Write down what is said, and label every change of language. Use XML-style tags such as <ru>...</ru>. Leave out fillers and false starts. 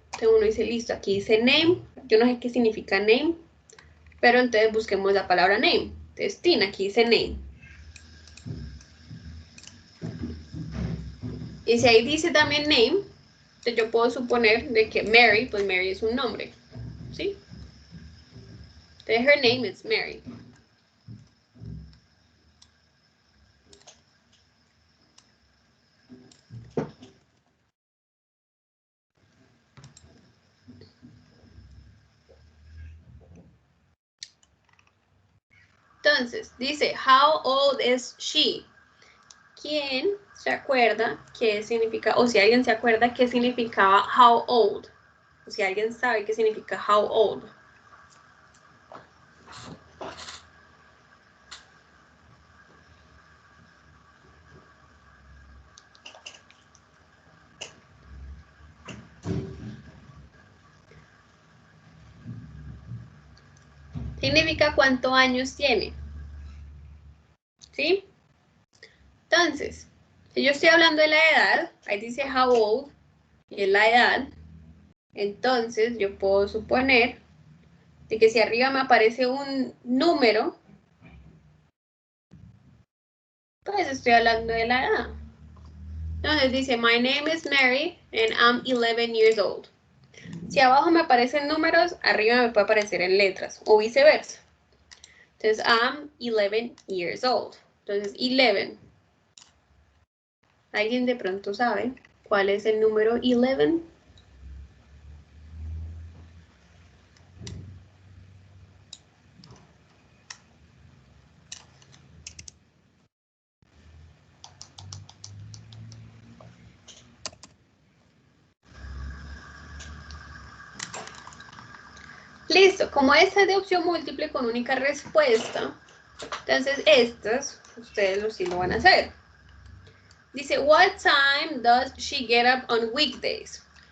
<es>Entonces uno dice, listo, aquí dice name. Yo no sé qué significa name, pero entonces busquemos la palabra name. Entonces, Tina, aquí dice name. Y si ahí dice también name, entonces yo puedo suponer de que Mary, pues Mary es un nombre, ¿sí? Entonces,</es> <en>her name is Mary.</en> <es>Entonces, dice,</es> <en>how old is she?</en> <es>¿Quién se acuerda qué significa, o si alguien se acuerda qué significaba</es> <en>how old?</en> <es>O si alguien sabe qué significa</es> <en>how old.</en> <es>Significa cuántos años tiene. ¿Sí? Entonces, si yo estoy hablando de la edad, ahí dice</es> <en>how old,</en> <es>y es la edad, entonces yo puedo suponer de que si arriba me aparece un número, pues estoy hablando de la edad. Entonces dice,</es> <en>my name is Mary and I'm 11 years old.</en> <es>Si abajo me aparecen números, arriba me puede aparecer en letras, o viceversa. Entonces,</es> <en>I'm 11 years old. Entonces, 11.</en> <es>¿Alguien de pronto sabe cuál es el número 11? Listo, como esta es de opción múltiple con única respuesta, entonces estas, ustedes sí lo van a hacer. Dice,</es> <en>what time does she get up on weekdays?</en>